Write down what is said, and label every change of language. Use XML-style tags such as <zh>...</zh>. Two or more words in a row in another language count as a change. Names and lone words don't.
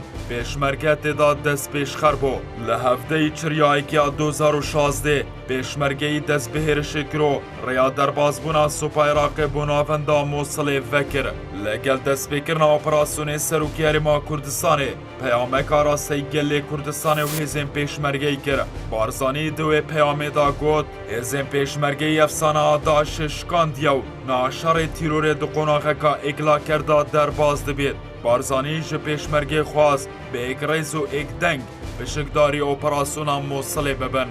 <ku>پێشمەرگە تێدا دەست پێشخەر بۆ لە هەفتەی چریایەکیا 2016 پێشمەرگەی دەست بەهێرشی کرۆ ڕێیا دەربازبوونا سوپای عێراقی بۆ ناوەندا مووسڵێ vekir. لەگەل دەستپێکردنا ئۆپەراسیۆنê سەرۆکی هەرێما کوردستانê پەیامێکا ڕاستەی gelê Kurdistanê û hêzên pêşmergeyî kir. Barzanî di wê peyamê da got hêzên pêşmergeyî efsana Daişê şikandiye û naşarê tîrorê di qonaxeka Êklaker da derbaz dibêt. Barzanî ji pêşmergê xwast bi êkrêz û êkdeng pişikdarî operasyona Mosilê bibin.</ku>